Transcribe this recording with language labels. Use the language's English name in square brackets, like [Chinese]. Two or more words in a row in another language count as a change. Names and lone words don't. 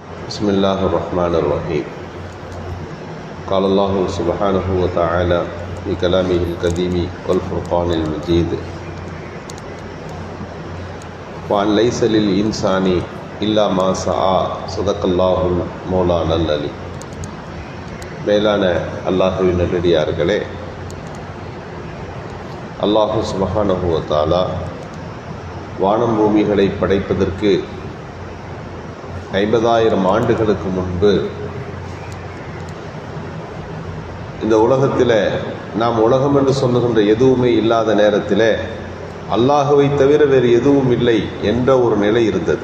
[Arabic] بسم الله الرحمن الرحيم. قال الله سبحانه وتعالى في كلامه القديم والفرقان المجيد: وأن ليس للإنسان إلا ما سعى صدق الله مولانا العلي. [Tamil] மேலான அல்லாஹ்வின் நல்லடியார்களே, [Arabic] الله سبحانه وتعالى [Tamil] வானம் பூமிகளை படைப்பதற்கு 50,000 ஆண்டுகளுக்கு முன்பு இந்த உலகத்தில் நாம் உலகம் என்று சொல்லுகின்ற எதுவுமே இல்லாத நேரத்தில் அல்லாஹுவை தவிர வேறு எதுவும் இல்லை என்ற ஒரு நிலை இருந்தது.